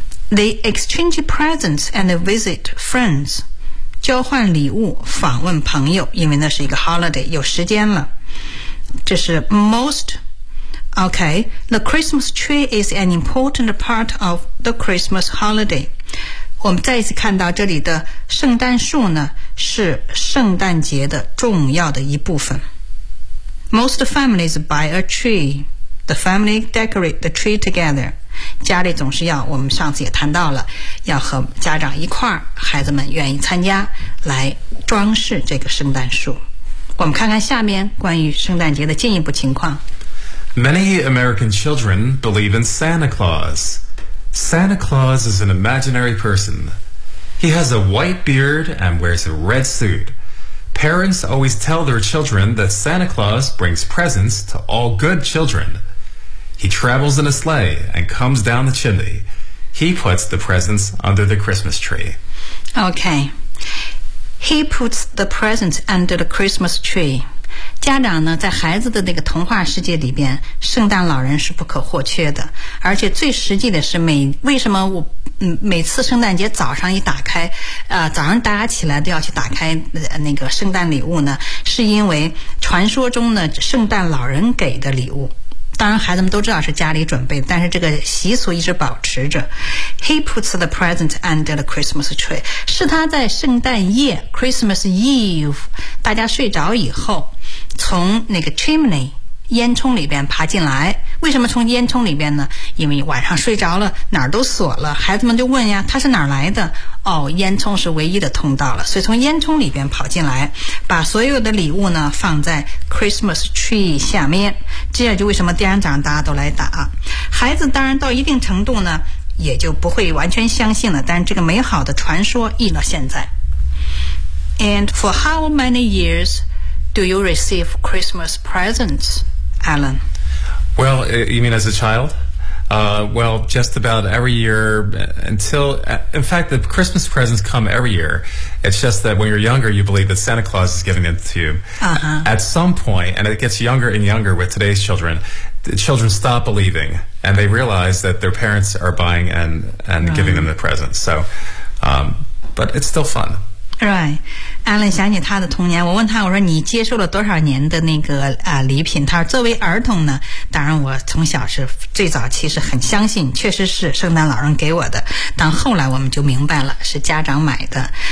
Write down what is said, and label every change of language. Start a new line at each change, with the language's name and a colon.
English: They exchange presents and visit friends，
Chinese: 交换礼物访问朋友，因为那是一个 holiday， 有时间了。这是 most。
English: OK， the Christmas tree is an important part of the Christmas holiday。
Chinese: 我们再一次看到这里的圣诞树呢，是圣诞节的重要的一部分。
English: Most families buy a tree， the family decorate the tree together。
Chinese: 家里总是要，我们上次也谈到了，要和家长一块儿，孩子们愿意参加来装饰这个圣诞树。我们看看下面关于圣诞节的进一步情况。
English: Many American children believe in Santa Claus. Santa Claus is an imaginary person. He has a white beard and wears a red suit. Parents always tell their children that Santa Claus brings presents to all good childrenHe travels in a sleigh and comes down the chimney. He puts the presents under the Christmas tree. Okay. He puts the presents under the Christmas tree.
Chinese: 家长呢，在孩子的那个童话世界里边，圣诞老人是不可或缺的。而且最实际的是为什么我每次圣诞节早上一打开早上大家起来都要去打开那个圣诞礼物呢，是因为传说中呢，圣诞老人给的礼物。当然孩子们都知道是家里准备的，但是这个习俗一直保持着。
English: He puts the present under the Christmas tree，
Chinese: 是他在圣诞夜 Christmas Eve 大家睡着以后，从那个 chimney 烟囱里边爬进来。为什么从烟囱里边呢？因为晚上睡着了，哪儿都锁了，孩子们就问呀，他是哪儿来的？哦，烟囱是唯一的通道了，所以从烟囱里边跑进来，把所有的礼物呢放在 Christmas tree 下面。这也就为什么第二天早上大家都来打。孩子当然到一定程度呢，也就不会完全相信了，但是这个美好的传说一直到现在。
English: And for how many years do you receive Christmas presents, Alan? Well, you mean as a child? Well, just about every year until... In fact, the Christmas presents come every year. It's just that when you're younger, you believe that Santa Claus is giving them to you. At some point, and it gets younger and younger with today's children, the children stop believing, and they realize that their parents are buying and giving them the presents. So, but it's still fun. Right.
Chinese: Alan 想起他的童年，我问他，我说你接受了多少年的那个礼品？他说作为儿童呢，当然我从小是最早其实很相信，确实是圣诞老人给我的，但后来我们就明白了是家长买的。